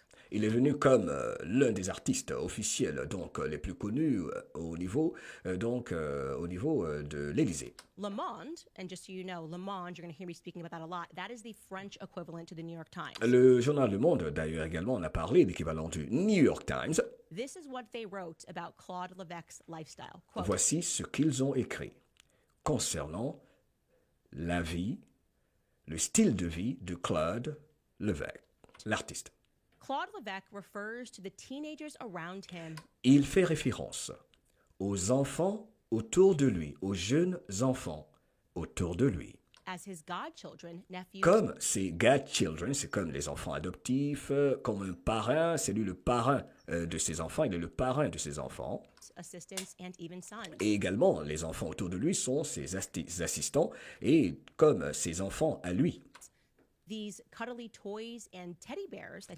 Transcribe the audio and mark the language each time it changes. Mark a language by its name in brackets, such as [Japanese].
[French] Il est venu comme l'un des artistes officiels, donc les plus connus au niveau de l'Élysée. [English] Le Monde, and just so you know, Le Monde, you're going to hear me speaking about that a lot. That is the French equivalent to the New York Times. [French] Le journal Le Monde, d'ailleurs également, on a parlé l'équivalent du New York Times. [English] This is what they wrote about Claude Levesque's lifestyle. Quote, [French] voici ce qu'ils ont écrit concernant la vie, le style de vie de Claude Levesque, l'artiste. [English] Claude Levesque refers to the teenagers around him. [French] Il fait référence aux enfants autour de lui, aux jeunes enfants autour de lui. [English] As his godchildren, nephews, [French] comme ses godchildren, c'est comme les enfants adoptifs, comme un parrain, c'est lui le parrain de ses enfants, il est le parrain de ses enfants. [English] Assistants and even sons. [French] Et également, les enfants autour de lui sont ses assistants et comme ses enfants à lui. [English] These cuddly toys and teddy bears that